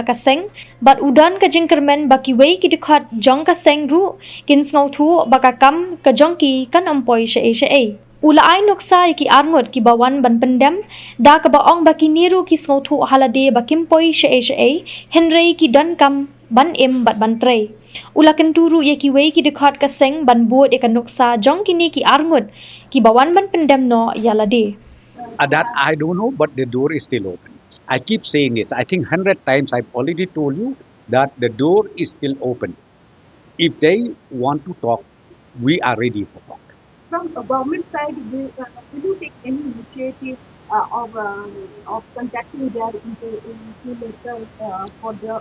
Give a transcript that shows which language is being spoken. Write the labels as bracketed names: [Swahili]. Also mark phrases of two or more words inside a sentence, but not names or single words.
[Khasi] ka seng bat udan ka jingkermen ba Kiwei ki Dkhot jong ka seng ru kin sngaw thu baka kam ka jong ki kan ampoi she ula ai noksa ki arngut ki bawan ban Pyndem da ka baong baki niru ki sngaw thu Ïalade ba kimpoi she Hnlc ki dan kam ban bat ban trei ula Kyntu ye Kiwei ki Dkhot ka seng ban buat e noksa jong kini ki arngut ki bawan ban Pyndem no Ïalade. [English] That I don't know, but the door is still open. I keep saying this. I think 100 times I've already told you that the door is still open. If they want to talk, we are ready for talk. From a government side, will you take any initiative of contacting their interlocutors for the?